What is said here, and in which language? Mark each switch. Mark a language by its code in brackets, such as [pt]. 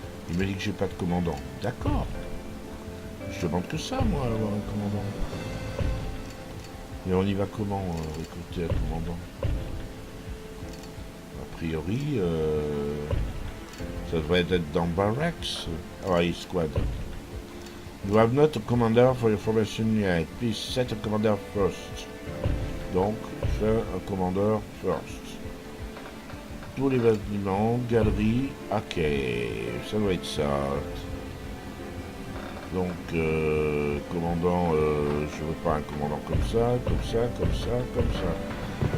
[fr] Il me dit que j'ai pas de commandant. D'accord. Je demande que ça, moi, avoir un commandant. Mais on y va comment, recruter un commandant? A priori, ça devrait être dans Barracks. Ah, squad. [en] You have not a commander for your formation yet. Please set a commander first. [fr] Donc, faire un commandeur first. Tous les bâtiments, galerie, ok, ça doit être ça. Donc, commandant, je veux pas un commandant comme ça, comme ça, comme ça, comme ça.